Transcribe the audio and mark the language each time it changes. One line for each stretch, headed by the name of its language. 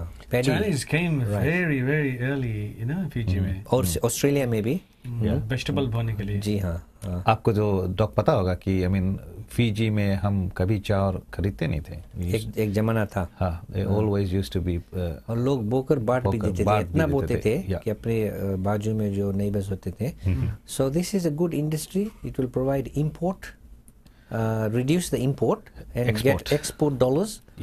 English: Chinese came very very early, Fiji में.
Hindi: और Australia में भी वेजिटेबल बोने के लिए. जी हाँ. आपको जो डॉक पता होगा कि फिजी में हम कभी चावल खरीदते नहीं थे. एक जमाना था.
English: हाँ, always used to be.
Hindi: और लोग बोकर बांट भी देते थे, इतना बोते थे कि अपने बाजू में जो नेबर्स होते थे.
English: So this is a good industry. It will provide import. Reduce the import and get export dollars.